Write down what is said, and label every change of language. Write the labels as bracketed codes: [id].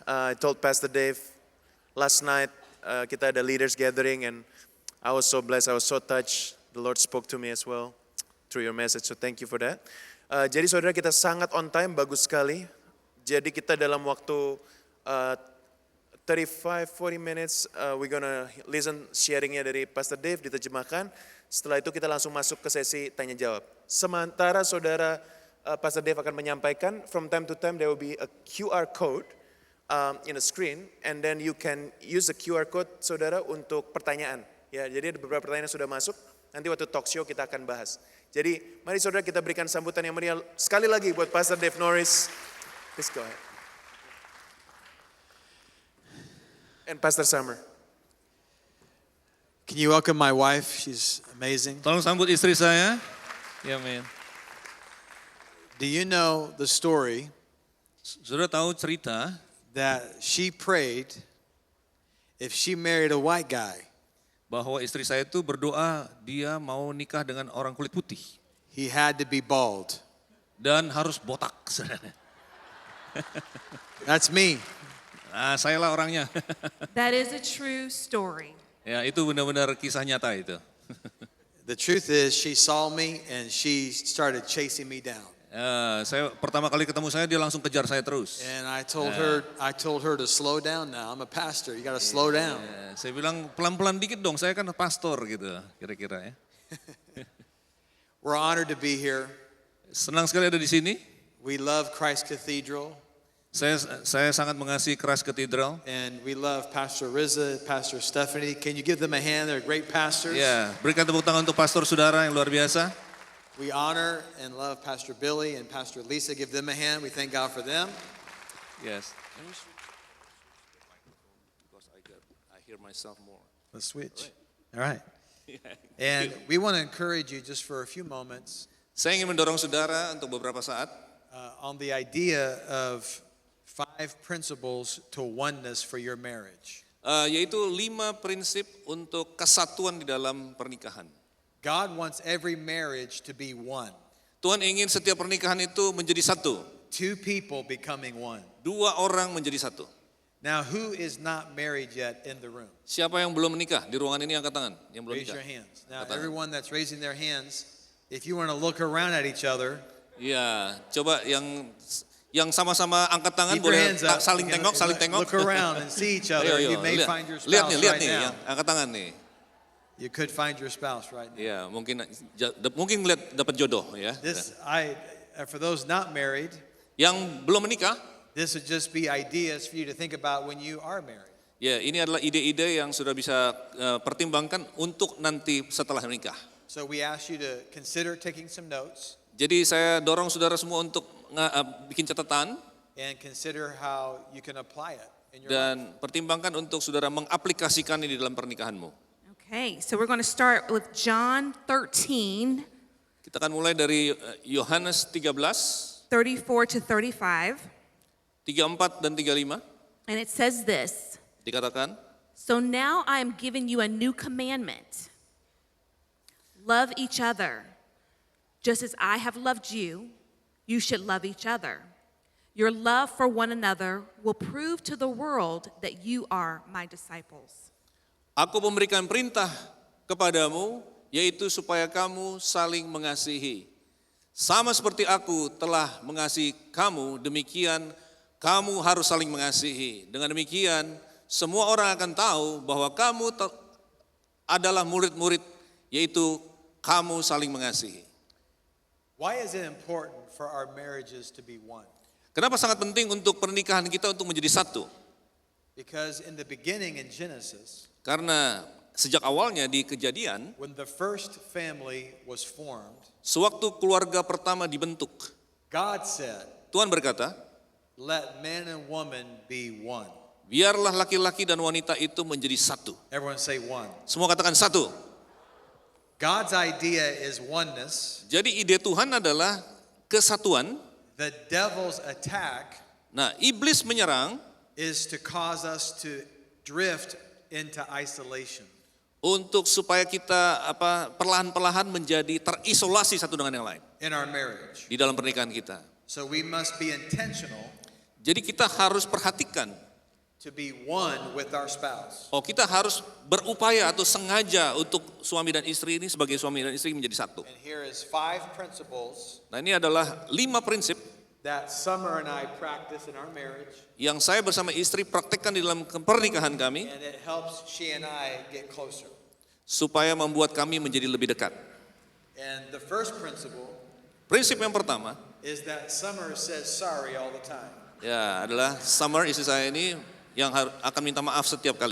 [en] I told Pastor Dave last night [id] kita ada [en] leaders gathering and I was so blessed, I was so touched. The Lord spoke to me as well through your message, so thank you for that. [id] Jadi saudara kita sangat [en] on time, [id] bagus sekali. Jadi kita dalam waktu 35-40 minutes, [en] we're gonna listen [id] sharingnya dari Pastor Dave diterjemahkan. Setelah itu kita langsung masuk ke sesi tanya jawab. Sementara saudara Pastor Dave akan menyampaikan, [en] from time to time there will be a QR code in the screen, and then you can use the QR code [id] saudara untuk pertanyaan. Ya, jadi ada beberapa pertanyaan yang sudah masuk. Nanti waktu talk show kita akan bahas. Jadi mari saudara kita berikan sambutan yang meriah sekali lagi buat Pastor Dave Norris. [en] Please go ahead. And Pastor Summer. Can you welcome my wife? She's amazing. [id] Tolong sambut istri saya. Ya, men. [en] Do you know the story [id] Sudah tahu cerita [en] that she prayed if she married a white guy, [id] bahwa istri saya itu berdoa dia mau nikah dengan orang kulit putih [en] he had to be bald? [id] dan harus botak. [en] That's me. [id] Nah, sayalah orangnya. [en] That is a true story. [id] Ya, itu benar-benar kisah nyata itu. [en] The truth is, she saw me and she started chasing me down. [id] Ya, saya pertama kali ketemu saya dia langsung kejar saya terus. [en] And I told her to slow down now. I'm a pastor. You got to slow down. [id] Ya, saya bilang pelan-pelan dikit dong, saya kan pastor gitu, kira-kira ya. [en] We're honored to be here. [id] Senang sekali ada di sini. [en] We love Christ Cathedral. [id] Saya sangat mengasihi Christ Cathedral. [en] And we love Pastor Rizza, Pastor Stephanie. Can you give them a hand? They're great pastors. [id] Ya, berikan tepuk tangan untuk pastor saudara yang luar biasa. [en] We honor and love Pastor Billy and Pastor Lisa. Give them a hand. We thank God for them. Yes. Because I hear myself more. Let's switch. All right. And we want to encourage you just for a few moments [id] Saya ingin mendorong saudara untuk beberapa saat [en] on the idea of 5 principles to oneness for your marriage. [id] yaitu 5 prinsip untuk kesatuan di dalam pernikahan. [en] God wants every marriage to be one. [id] Tuhan ingin setiap pernikahan itu menjadi satu. [en] 2 people becoming one. [id] 2 orang menjadi satu. [en] Now, who is not married yet in the room? [id] Siapa yang belum menikah di ruangan ini, angkat tangan. Yang belum [en] Raise [id] nikah. [en] your hands. Now, [id] Angkat tangan. [en] everyone that's raising their hands, if you want to look around at each other, [id] Ya, coba yang sama-sama angkat tangan [en] keep your [id] boleh [en] hands up. [id] saling [en] You can [id] tengok, saling tengok. [en] Look around and see each other. You may find your [id] lihat [en] spouse [id] nih, [en] right now. [id] angkat tangan nih. [en] You could find your spouse right now. [id] Ya, mungkin lihat dapat jodoh ya. [en] For those not married, [id] Yang belum menikah, [en] this would just be ideas for you to think about when you are married. [id] ya ini adalah ide-ide yang sudah bisa pertimbangkan untuk nanti setelah menikah. [en] So we ask you to consider taking some notes [id] Jadi saya dorong saudara semua untuk bikin catatan [en] and consider how you can apply it in your life. [id] dan pertimbangkan untuk saudara mengaplikasikan ini di dalam pernikahanmu. [en] Okay, so we're going to start with John 13, [id] Kita akan mulai dari Yohanes 13, [en] 34 to 35. [id] 34 dan 35. [en] And it says this: [id] Dikatakan, [en] So now I am giving you a new commandment. Love each other. Just as I have loved you, you should love each other. Your love for one another will prove to the world that you are my disciples. [id] Aku memberikan perintah kepadamu, yaitu supaya kamu saling mengasihi. Sama seperti aku telah mengasihi kamu, demikian kamu harus saling mengasihi. Dengan demikian, semua orang akan tahu bahwa kamu adalah murid-murid, yaitu kamu saling mengasihi. [en] Why is it important for our marriages to be one? [id] Kenapa sangat penting untuk pernikahan kita untuk menjadi satu? [en] Because in the beginning in Genesis, [id] Karena sejak awalnya di Kejadian, [en] when the first family was formed, [id] sewaktu keluarga pertama dibentuk, [en] God said, [id] Tuhan berkata, [en] let man and woman be one. [id] biarlah laki-laki dan wanita itu menjadi satu. [en] Everyone say one. [id] Semua katakan satu. [en] God's idea is oneness. [id] Jadi ide Tuhan adalah kesatuan. [en] The devil's attack [id] Nah, iblis menyerang [en] is to cause us to drift into isolation. [id] untuk supaya kita perlahan-perlahan menjadi terisolasi satu dengan yang lain [en] in our marriage. [id] di dalam pernikahan kita. [en] So we must be intentional [id] Jadi kita harus perhatikan, [en] to be one with our spouse. [id] kita harus berupaya atau sengaja untuk suami dan istri ini sebagai suami dan istri menjadi satu. [en] And here is 5 principles [id] Nah, ini adalah 5 prinsip [en] that Summer and I practice in our marriage, [id] yang saya bersama istri praktekkan di dalam pernikahan kami [en] and it helps she and I get closer. [id] supaya membuat kami menjadi lebih dekat. [en] And the first principle [id] Prinsip yang pertama [en] is that Summer says sorry all the time. [id] ya adalah Summer istri saya ini yang akan minta maaf setiap kali.